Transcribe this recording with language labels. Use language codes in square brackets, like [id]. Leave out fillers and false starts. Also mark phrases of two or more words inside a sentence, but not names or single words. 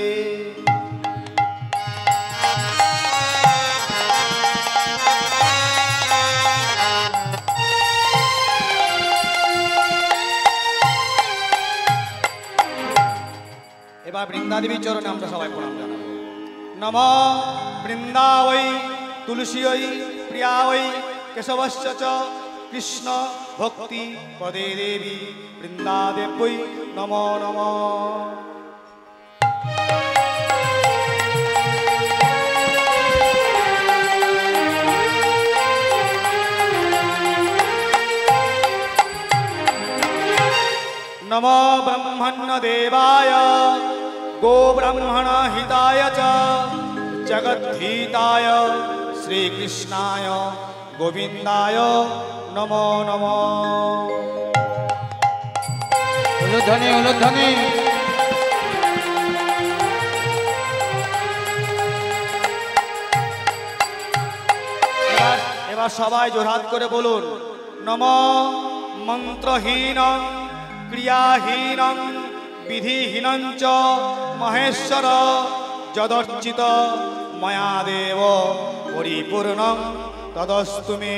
[bn] এবার বৃন্দাদেবীর চরণে আমরা সবাই প্রণাম জানাবো। [sa] নম বৃন্দাবৈ তুলসী প্রিয়াবৈ কেশবশ্চ চ কৃষ্ণ ভক্তি পদে দেবী বৃন্দাদেব্যৈ নমো নমঃ। नमो ब्रह्मण्य देवाय गो ब्रह्मण हिताय च जगद्धिताय श्रीकृष्णाय गोविंदाय नमो नमः। [bn] উলুধ্বনি উলুধ্বনি। এবার সবাই জোরহাত করে বলুন [sa] নম মন্ত্রহীন ক্রিয়াহীন বিধিহীন চ মহেশ্বর যদর্চিত ময়া দেব পরিপূর্ণ তদস্তু মে।